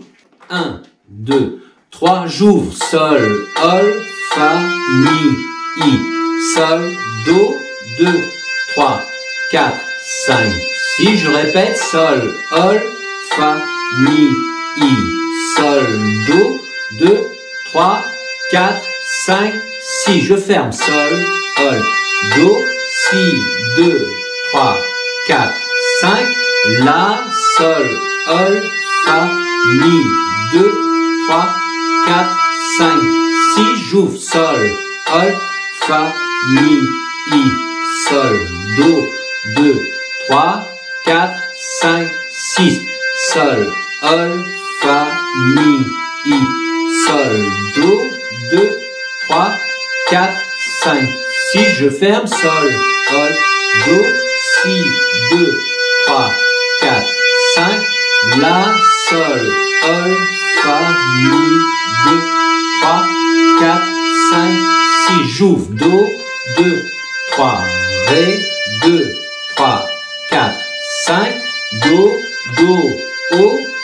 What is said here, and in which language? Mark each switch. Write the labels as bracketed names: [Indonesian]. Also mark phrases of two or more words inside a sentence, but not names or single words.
[French] 1, 2, 3, j'ouvre, Sol, Ol, Fa, Mi, I, Sol, Do, 2, 3, 4, 5, 6, je répète, Sol, Ol, Fa, Mi, I, Sol, Do, 2, 3, 4, 5, 6, je ferme, Sol, Ol, Do, Si, 2, 3, 4, 5, La, Sol, Ol, Fa, Mi, 2, 3, 4, 5, 6, j'ouvre, Sol, Ol, Fa, Mi, I, Sol, Do, 2, 3, 4, 5, 6, Sol, Ol, Fa, Mi, I, Sol, Do, 2, 3, 4, 5, 6, je ferme, Sol, Ol, Do, Si, 2, 3, 4, 5, La, Sol, Ol, Fa, Mi, 2, 3, 4, 5, 6, j'ouvre, Do, 2, 3, Ré, 2, 3, 4, 5, Do, Do, O,